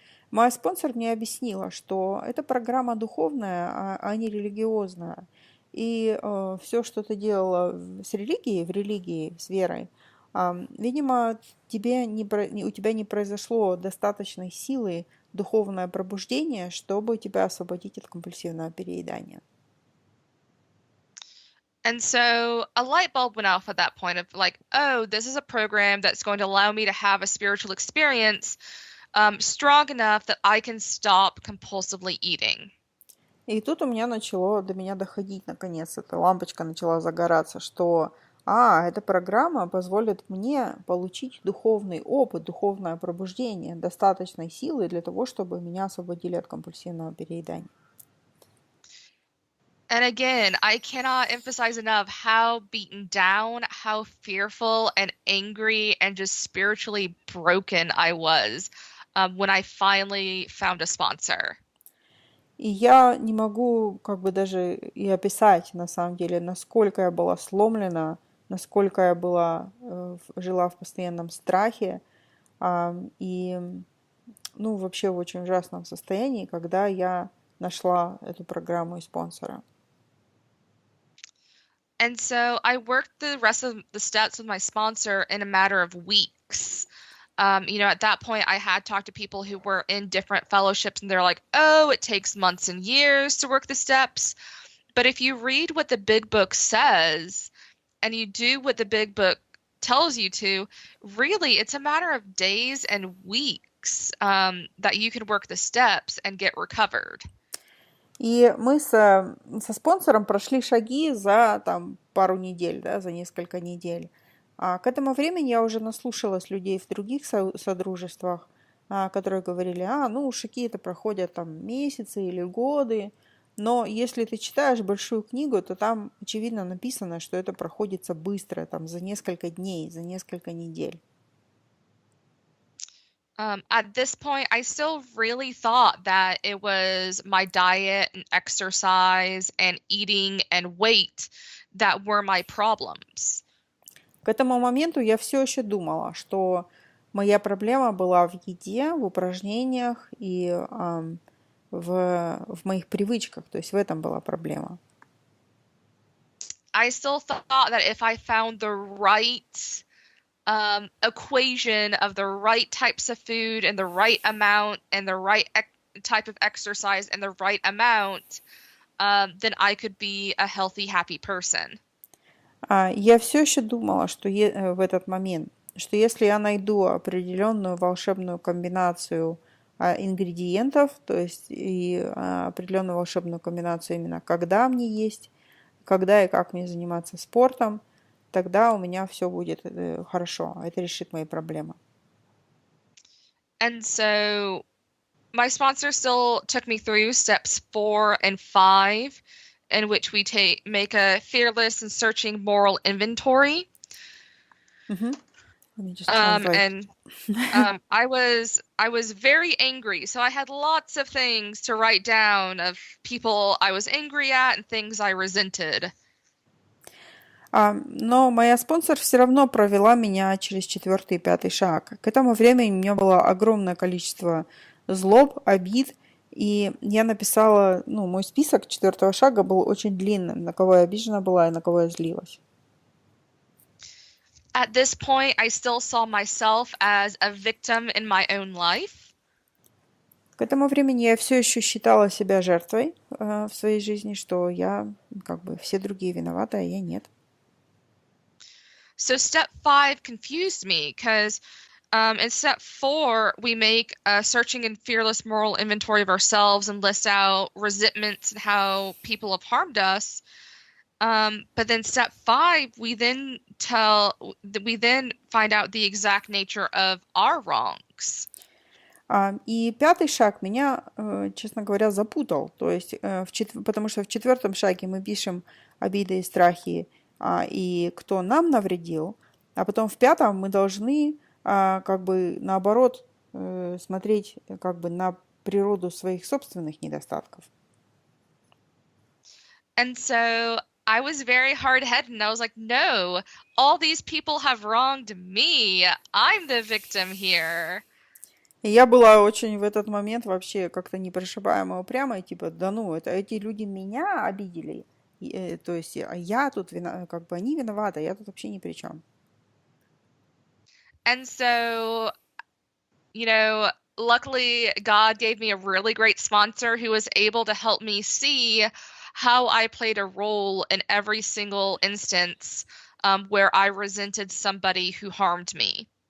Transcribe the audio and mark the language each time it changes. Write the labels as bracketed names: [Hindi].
[Russian] Моя спонсор мне объяснила, что это программа духовная, а не религиозная. И все, что ты делала с религией, в религии, с верой, видимо, у тебя не произошло достаточной силы духовное пробуждение, чтобы тебя освободить от компульсивного переедания. [English] And so a light bulb went off at that point of like, oh, this is a program that's going to allow me to have a spiritual experience strong enough that I can stop compulsively eating. [Russian] И тут у меня начало до меня доходить, наконец, эта лампочка начала загораться, что эта программа позволит мне получить духовный опыт, духовное пробуждение, достаточной силы для того, чтобы меня освободили от компульсивного переедания. [English] And again, I cannot emphasize enough how beaten down, how fearful and angry and just spiritually broken I was when I finally found a sponsor. [Russian] И я не могу как бы даже и описать, на самом деле, насколько я была сломлена, насколько я была, жила в постоянном страхе и, ну, вообще в очень ужасном состоянии, когда я нашла эту программу и спонсора. [English] And so I worked the rest of the steps with my sponsor in a matter of weeks. At that point, I had talked to people who were in different fellowships, and they're like, oh, it takes months and years to work the steps. But if you read what the big book says, and you do what the big book tells you to, really, it's a matter of days and weeks that you can work the steps and get recovered. [Russian] И мы со спонсором прошли шаги за пару недель, да, за несколько недель. К этому времени я уже наслушалась людей в других содружествах, которые говорили, шаги это проходят месяцы или годы. Но если ты читаешь большую книгу, то там очевидно написано, что это проходится быстро, за несколько дней, за несколько недель. [English] At this point, I still really thought that it was my diet and exercise and eating and weight that were my problems. [Russian] К этому моменту я все еще думала, что моя проблема была в еде, в упражнениях и в моих привычках, то есть в этом была проблема. [English] I still thought that if I found the right equation of the right types of food and the right amount and the right type of exercise and the right amount, then I could be a healthy, happy person. [Russian] Я все еще думала, что в этот момент, что если я найду определенную волшебную комбинацию ингредиентов, то есть и определенную волшебную комбинацию именно когда мне есть, когда и как мне заниматься спортом, тогда у меня все будет хорошо. Это решит мои проблемы. [English] And so my sponsor still took me through steps 4 and 5, in which we make a fearless and searching moral inventory. Let me just translate. And I was very angry, so I had lots of things to write down of people I was angry at and things I resented. [Russian] Но моя спонсор все равно провела меня через 4-й и 5-й шаг. К этому времени у меня было огромное количество злоб, обид, и я написала, мой список 4-го шага был очень длинным, на кого я обижена была и на кого я злилась. [English] At this point, I still saw myself as a victim in my own life. [Russian] К этому времени я все еще считала себя жертвой в своей жизни, что я, все другие виноваты, а я нет. [English] So step 5 confused me because in step 4, we make a searching and fearless moral inventory of ourselves and list out resentments and how people have harmed us. But then step 5, we then find out the exact nature of our wrongs. [Russian] И 5-й шаг меня, честно говоря, запутал. То есть, потому что в 4-м шаге мы пишем обиды и страхи, и кто нам навредил, а потом в 5-м мы должны наоборот смотреть на природу своих собственных недостатков. [English] And so I was very hard-headed and I was like, no, all these people have wronged me. I'm the victim here. [Russian] И я была очень в этот момент вообще как-то непрошибаемо упрямой, типа, эти люди меня обидели. То есть я тут они виноваты, я тут вообще ни при чем. [English] And so, luckily God gave me a really great sponsor who was able to help me see how I played a role in every single instance where I resented somebody who harmed me.